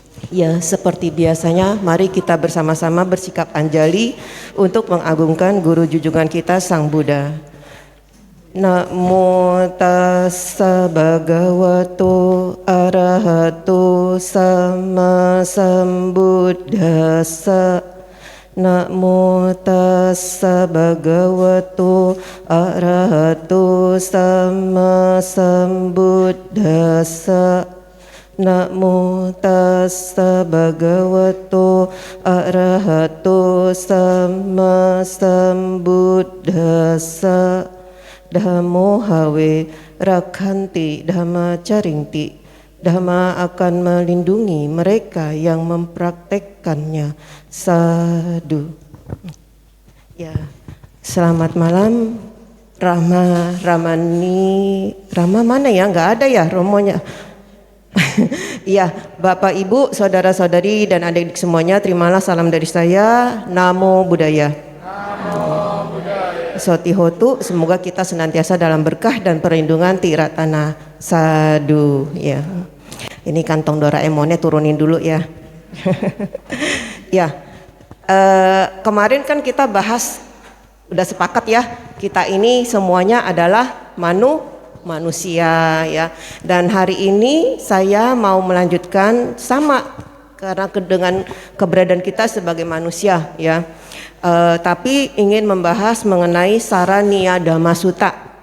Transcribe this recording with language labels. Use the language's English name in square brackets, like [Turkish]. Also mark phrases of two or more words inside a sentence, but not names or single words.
[Indonesian] Ya, seperti biasanya, mari kita bersama-sama bersikap anjali untuk mengagungkan guru junjungan kita Sang Buddha. [Pali] Namo tassa bhagavato arahato sama sambuddhassa. Namo tassa bhagavato arahato sama sambuddhassa. Namo tassa bhagavato arahato sama sambuddhassa. Dhammo hawe rakhanti dhamma caringti. [Indonesian] Dhamma akan melindungi mereka yang mempraktekkannya. Sadu. Ya, selamat malam Ramani. Rama mana ya? Nggak ada ya romonya. Iya, Bapak Ibu, saudara-saudari dan adik-adik semuanya, terimalah salam dari saya. [Pali] Namo Buddhaya. Namo Buddhaya. [Indonesian] Sotihotu, semoga kita senantiasa dalam berkah dan perlindungan Tiratana. Sadu. Ya, ini kantong Doraemonnya turunin dulu ya. Ya, kemarin kan kita bahas, udah sepakat ya, kita ini semuanya adalah manusia ya, dan hari ini saya mau melanjutkan sama karena dengan keberadaan kita sebagai manusia ya, tapi ingin membahas mengenai Saraniya Dhamma Sutta.